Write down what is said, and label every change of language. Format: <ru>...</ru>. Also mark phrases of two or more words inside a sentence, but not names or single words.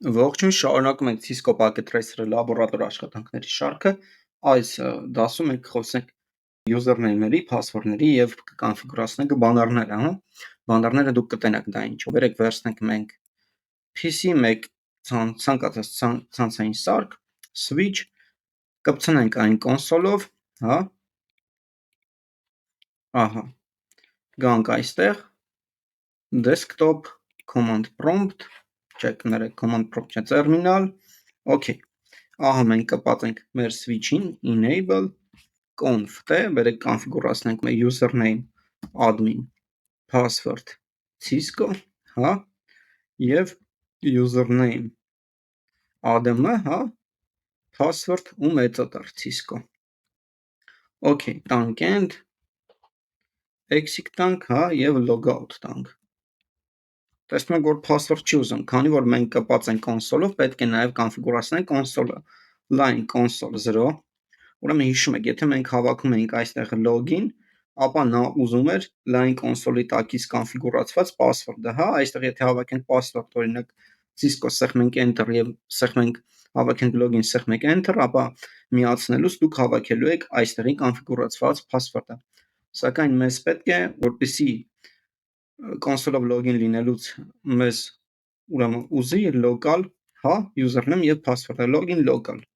<hy>Ողջույն, շարունակում ենք Cisco Packet Tracer-ը լաբորատոր աշխատանքների շարքը։ Այս դասում մենք խոսենք username-ների, password-ների եւ կկոնֆիգուրացնենք բանալները, հա։ Բանալները դուք կտենաք դա ինչով։ Երեք վերցնենք մենք PC, մեկ ցանկացած ցանցային սարք, switch, կպցնենք այն կոնսոլով, հա։ Ահա։ Գանք այստեղ</hy> <en>desktop command prompt,</en> <hy>չէ, կներեք,</hy> <en>command prompt</en> <hy>չէ, terminal, okay։ Ահա մենք կպատենք մեր switch-ին</hy> <en>enable conf t,</en> <hy>բերեք կոնֆիգուրացնենք մեր</hy> <en>username admin, password Cisco,</en> <hy>հա, եւ</hy> <en>username adm,</en> <hy>հա, password ու մեծատառ Cisco։ Okay, տանք end, exit տանք, հա, եւ logout տանք։ Տեսնում եք, որ password չի ուզում, քանի որ մենք կպած ենք կոնսոլով, պետք է նաև կոնֆիգուրացնենք կոնսոլը։</hy> <en>Line console 0,</en> <hy>ուրեմն հիշում եք, եթե մենք հավաքում էինք այստեղ login, ապա նա ուզում էր</hy> <en>line console-ի</en> <hy>տակից կոնֆիգուրացված password-ը, հա, այստեղ եթե հավաքենք password, օրինակ Cisco սեղմենք enter եւ սեղմենք հավաքենք login, սեղմենք enter, ապա միացնելուց դուք հավաքելու եք այստեղի կոնֆիգուրացված password-ը։ Սակայն մեզ պետք է, որպեսզի կոնսոլով login լինելուց մեզ ուրեմն ուզի local, հա, username եւ password-ը,</hy> <en>login local։</en>